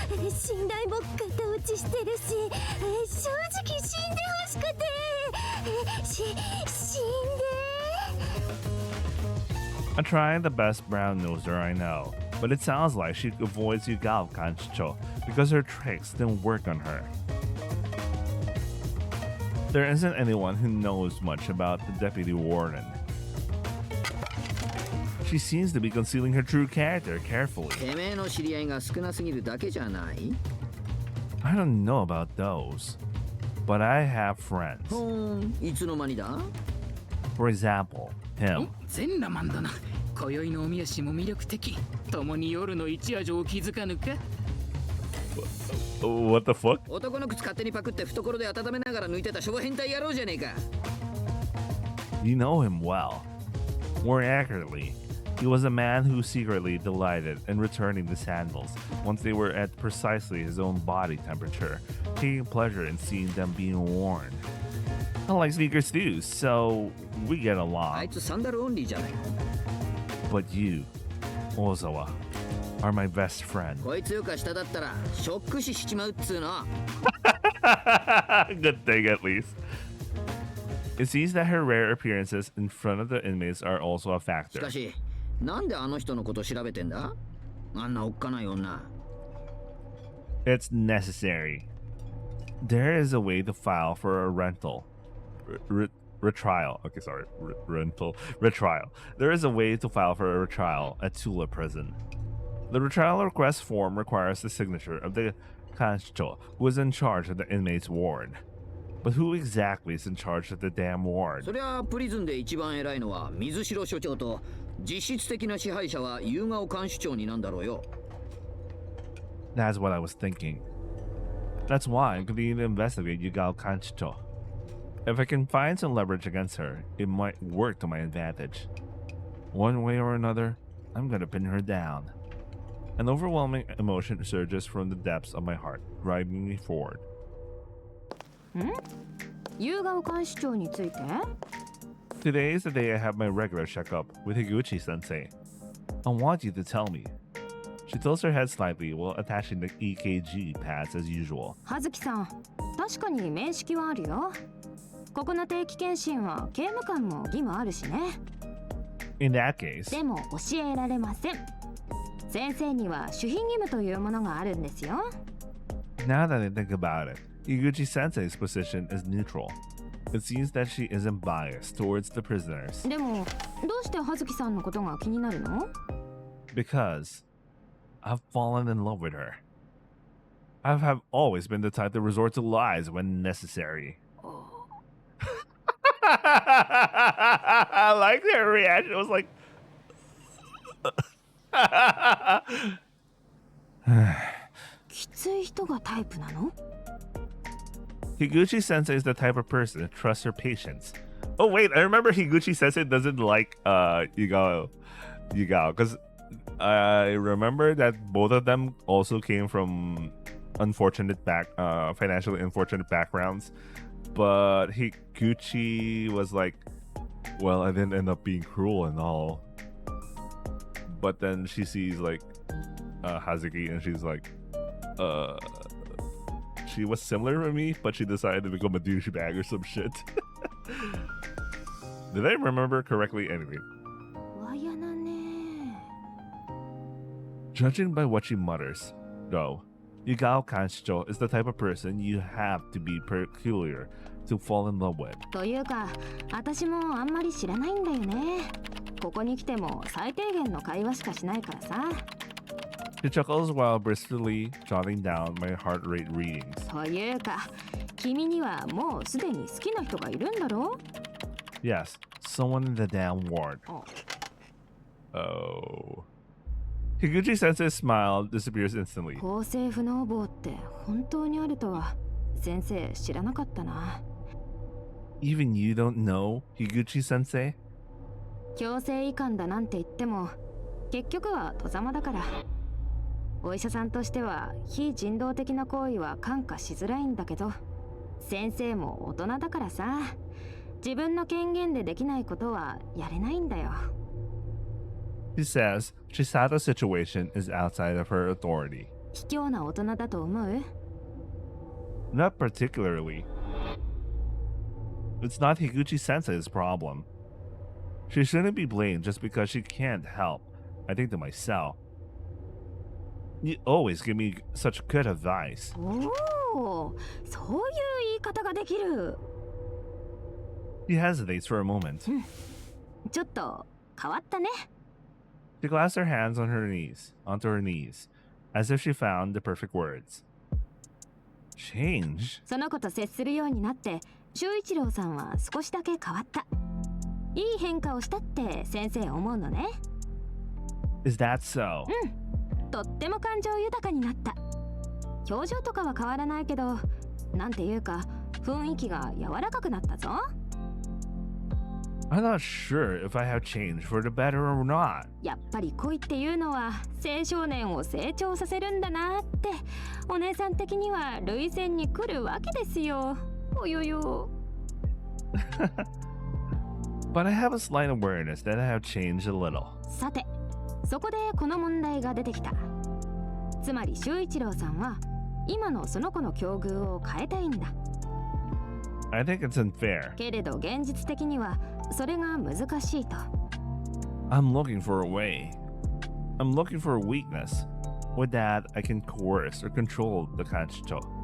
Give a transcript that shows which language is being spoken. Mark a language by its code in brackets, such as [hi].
[ja] 信頼も型落ちしてるし、正直死んでほしくて。死んで。 [en] I try the best brown noser I know, but it sounds like she avoids Yugao Kanchicho because her tricks didn't work on her. There isn't anyone who knows much about the deputy warden. She seems to be concealing her true character carefully. [ja] てめえの知り合いが少なすぎるだけじゃない？ [en] I don't know about those, but I have friends. [ja] いつの間にだ？ [en] For example, him. [ja] 全裸マンだな。今宵のおみ足も魅力的。共に夜の一夜城を気づかぬか？ [en] What the fuck? [ja] 男の靴勝手にパクって懐で温めながら抜いてた小変態野郎じゃねえか。 [en] You know him well. More accurately, he was a man who secretly delighted in returning the sandals once they were at precisely his own body temperature, taking pleasure in seeing them being worn. I like sneakers too, so we get あ along. [ja] いつサンダルオンリーじゃない。 [en] But you, Ozawa, are my best friend. [ja] こいつよか下だったらショック死しちまうっつうの。 [en] Good thing, at least. It seems that her rare appearances in front of the inmates are also a [ja] し [en] factor. [ja] かし、なんであの人のこと調べてんだ？あんなおっかない女。 [en] It's necessary. There is a way to file for a rental. Retrial. Okay, sorry. Rental. Retrial. There is a way to file for a retrial at Tula prison. The retrial request form requires the signature of the kanchicho, who is in charge of the inmate's ward. But who exactly is in charge of the damn ward? [ja] そりゃプリズンで一番偉いのは水城所長と、実質的な支配者は夕顔監視長になんだろうよ。 [en] That's what I was thinking. That's why I'm continuing to investigate Yugao Kanchicho. If I can find some leverage against her, it might work to my advantage. One way or another, I'm gonna pin her down. An overwhelming emotion surges from the depths of my heart, driving me forward. [ja] 夕顔監視長について？ [en] Today is the day I have my regular checkup with Higuchi-sensei. I want you to tell me. She tilts her head slightly while attaching the EKG pads as usual. [ja] 葉月さん、確かに面識はあるよ。ここの定期検診は刑務官も義務あるしね。 [en] In that case, [ja] でも教えられません。先生には守秘義務というものがあるんですよ。 [en] now that I think about it, Higuchi Sensei's position is neutral. It seems that she isn't biased towards the prisoners. [ja] でもどうして葉月さんのことが気になるの？ [en] Because I've fallen in love with her. I have always been the type to resort to lies when necessary. I like her reaction. It was like, [ja] きつい人がタイプなの？ [en] Higuchi Sensei is the type of person that trusts her patience. Oh wait, I remember Higuchi Sensei doesn't like Yugao, because I remember that both of them also came from financially unfortunate backgrounds. But Higuchi was like, well, I didn't end up being cruel and all. But then she sees like Hazuki and she's like, she was similar to me, but she decided to become a douchebag or some shit. Did I remember correctly? Anyway. [ja] わやなね。 [en] Judging by what she mutters, though, Yugao Kanchicho is the type of person you have to be peculiar to fall in love with. [ja] というか、私もあんまり知らないんだよね。ここに来ても最低限の会話しかしないからさ。 [en] She chuckles while briskly jotting down my heart rate readings. [ja] というか、君にはもうすでに好きな人がいるんだろ？ [en] Yes, someone in the damn ward. Oh. Oh. Higuchi Sensei's smile disappears instantly. [ja] 公正不能坊って本当にあるとは先生知らなかったな。 [en] Even you don't know Higuchi Sensei? [ja] 強制移管だなんて言っても結局は戸ざまだから。お医者さんとしては非人道的な行為は看過しづらいんだけど、先生も大人だからさ、自分の権限でできないことはやれないんだよ。 [en] She says Chisato's situation is outside of her authority. [ja] 卑怯な大人だと思う？ [en] Not particularly. It's not Higuchi Sensei's problem. She shouldn't be blamed just because she can't help. I think to myself, you always give me such good advice. [ja] おお、そういう言い方ができる。 [en] She hesitates for a moment. [ja] ちょっと変わったね。 [en] She clasps her hands onto her knees, as if she found the perfect words. Change? [ja] その子と接するようになって修一郎さんは少しだけ変わった。いい変化をしたって先生思うのね。 [en] Is that so? [ja] とっても感情豊かになった。表情とかは変わらないけど、なんていうか雰囲気が柔らかくなったぞ。 [en] I'm not sure if I have changed for the better or not. [ja] やっぱり恋っていうのは青少年を成長させるんだなって、お姉さん的には涙腺に来るわけですよ。およよ。 [en] But I have a slight awareness that I have changed a little. [ja] さて、そこでこの問題が出てきた。つまり修一郎さんは今のその子の境遇を変えたいんだ。 [en] I think it's unfair. [ja] けれど現実的にはそれが難しいと。 [en] I'm looking for a way. I'm looking for a weakness. With that, I can coerce or control the kanchicho.